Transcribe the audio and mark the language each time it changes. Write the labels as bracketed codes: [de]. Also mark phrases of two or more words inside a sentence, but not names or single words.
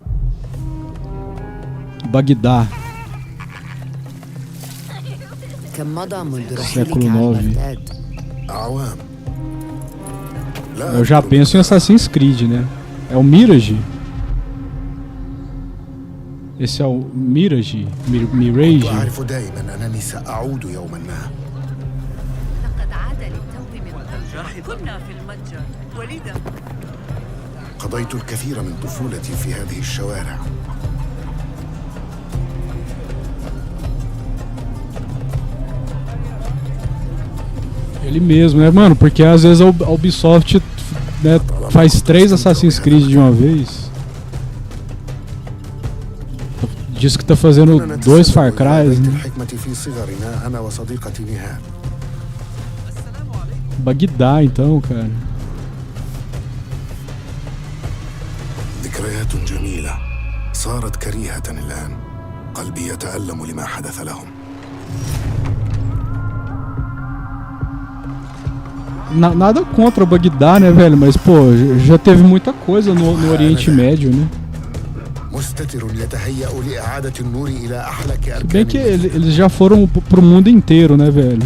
[pt] Bagdá. Século 9. Eu já penso em Assassin's Creed, né? É o Mirage? Esse é o Mirage? Mirage? [ar] قضيت الكثير من طفولتي في هذه الشوارع. [pt] Ele mesmo, né, mano? Porque às vezes a Ubisoft, né, faz 3 Assassin's Creed de uma vez. Diz que tá fazendo 2 Far Cry, né? Bagdá, então, cara. [ar] ذكريات جميلة صارت كريهة الآن. قلبي يتألم لما حدث لهم. [pt] Nada contra Bagdá, né, velho? Mas, pô, já teve muita coisa no Oriente Médio, né? Se bem que eles já foram pro mundo inteiro, né, velho?